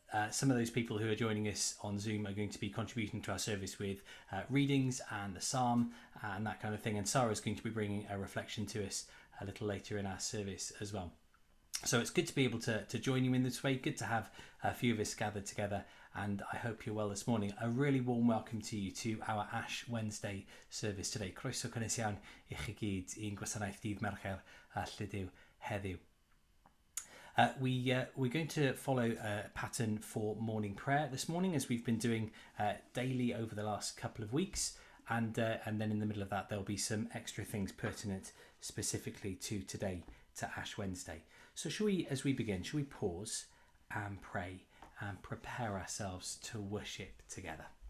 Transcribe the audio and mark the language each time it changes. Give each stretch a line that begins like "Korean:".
English: Some of those people who are joining us on Zoom are going to be contributing to our service with readings and the psalm and that kind of thing. And Sarah's going to be bringing a reflection to us a little later in our service as well. So it's good to be able to join you in this way. Good to have a few of us gathered together, and I hope you're well this morning. A really warm welcome to you to our Ash Wednesday service today.
Welsh: Croeso cynnes iawn I chi gyd i'n gwasanaeth Dydd Mercher a Lludw heddiw.
English: We're going to follow a pattern for morning prayer this morning, as we've been doing daily over the last couple of weeks, and then in the middle of that there'll be some extra things pertinent specifically to today, to Ash Wednesday. So as we begin, shall we pause and pray and prepare ourselves to worship together?